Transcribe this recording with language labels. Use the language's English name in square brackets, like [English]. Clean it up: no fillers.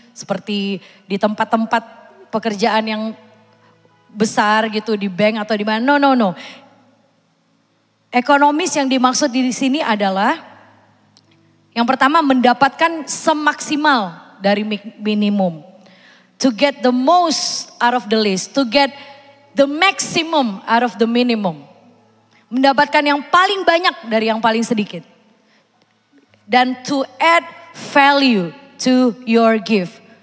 [Indonesian] Seperti di tempat-tempat pekerjaan yang besar gitu di bank atau di mana. No. Ekonomis yang dimaksud di sini adalah yang pertama mendapatkan semaksimal dari minimum. [English] To get the most out of the least. To get the maximum out of the minimum. [Indonesian] Mendapatkan yang paling banyak dari yang paling sedikit. Dan [English] to add value to your gift.